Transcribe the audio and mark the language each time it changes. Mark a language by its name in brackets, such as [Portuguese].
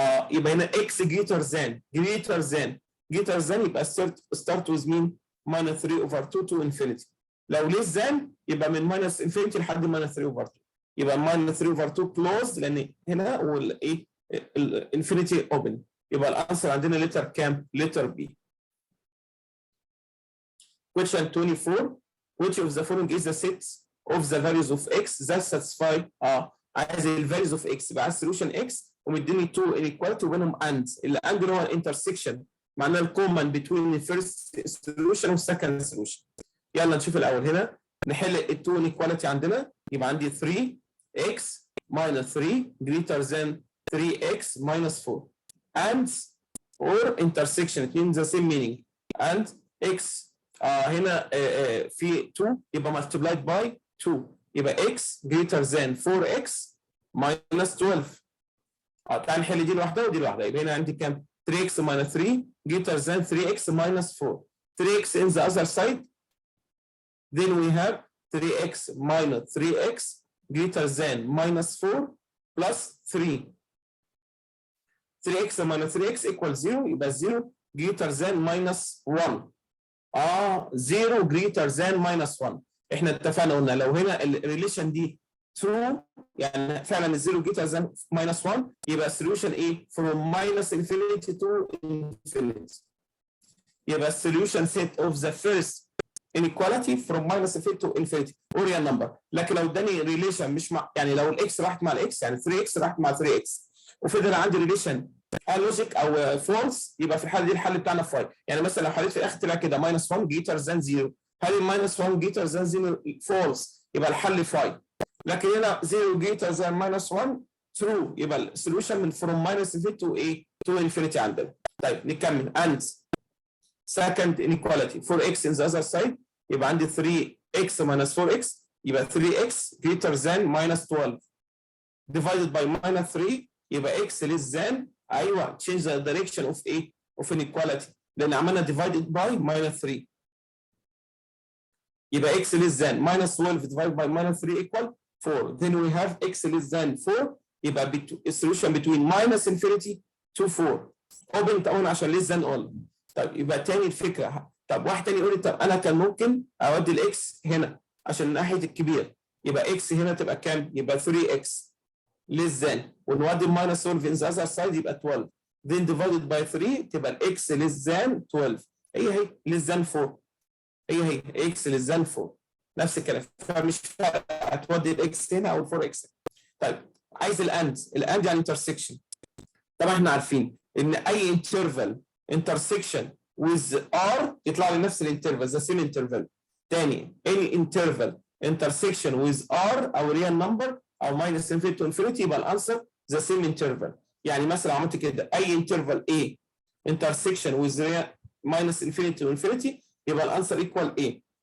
[Arabic] يبقى هنا [English] x greater than يبقى start with مين؟ minus 3 over 2 to infinity. لو less than [Arabic] يبقى من [English] minus infinity لحد minus 3 over 2، يبقى minus 3 over 2 closed لان هنا والايه الانفينيتي open. يبقى الانسر عندنا letter كام؟ letter B. Question 24 which of the following is the set of the values of x that satisfy عايز ال values of x، [Arabic] يبقى عايز solution x ومديني 2 inequality وبينهم and، [English] اللي and اللي هو intersection معناه الكومن between the first solution وال second solution. [Arabic] يلا نشوف الاول هنا نحل ال 2 inequality عندنا، [English] يبقى عندي 3x minus 3 greater than 3x minus 4 and or intersection it means the same meaning and x هنا في 2 يبقى multiplied by 2 يبقى x greater than 4x minus 12. [Arabic] تعال نحل دي لوحدها ودي لوحدها، يبقى هنا عندي كام؟ [English] 3x minus 3 greater than 3x minus 4. 3x in the other side then we have 3x minus 3x greater than minus 4 plus 3. 3x minus 3x equals 0 يبقى 0 greater than minus 1. 0 greater than minus 1. [Arabic] احنا اتفقنا قلنا لو هنا [English] الريليشن دي true يعني فعلا الزيرو greater than minus 1 يبقى السوليوشن ايه؟ from minus infinity to infinity. يبقى السوليوشن set of the first inequality from minus infinity to infinity or real number. [Arabic] لكن لو اداني ريليشن مش مع، يعني لو الاكس راحت مع الاكس يعني 3x راحت مع 3x وفضل عندي ريليشن لوجيك او فولس يبقى في الحاله دي الحل بتاعنا 5. يعني مثلا لو حليت في الاخر طلع كده -1 [English] greater than 0، [Arabic] هل الماينس 1 greater than 0 فولس يبقى الحل 5. لكن هنا [English] 0 greater than -1 true يبقى السوليوشن من from -infinity to ايه؟ to infinity عندنا. [Arabic] طيب نكمل. [English] and second inequality 4x in the other side [Arabic] يبقى عندي [English] 3x minus 4x يبقى 3x greater than -12 divided by -3 يبقى x less than ايوه change the direction of ايه؟ of inequality لان عملنا divided by -3 يبقى x less than -12 divided by -3 equal 4. Then we have x less than 4 يبقى solution between -infinity to 4. open طبعا عشان less than all. [Arabic] طيب يبقى تاني الفكره. طب واحد تاني يقول لي طب انا كان ممكن اودي الاكس هنا عشان ناحيه الكبير يبقى اكس هنا تبقى كام؟ يبقى 3x less than ونودي -12 [English] in the other side [Arabic] يبقى 12 then divided by 3 تبقى الاكس less than 12 هي less than 4 هي اكس less than 4 نفس الكلام فمش فارق هتودي الاكس هنا او 4x. طيب عايز الاند يعني انترسكشن. طبعا احنا عارفين ان اي انترفال intersection with R يطلع لي نفس الانترفال [English] the same interval. تاني any interval intersection with R او real number او -infinity to infinity يبقى الانسر the same interval. [Arabic] يعني مثلا عملت كده [English] اي interval A intersection with -infinity to infinity يبقى الانسر equal A.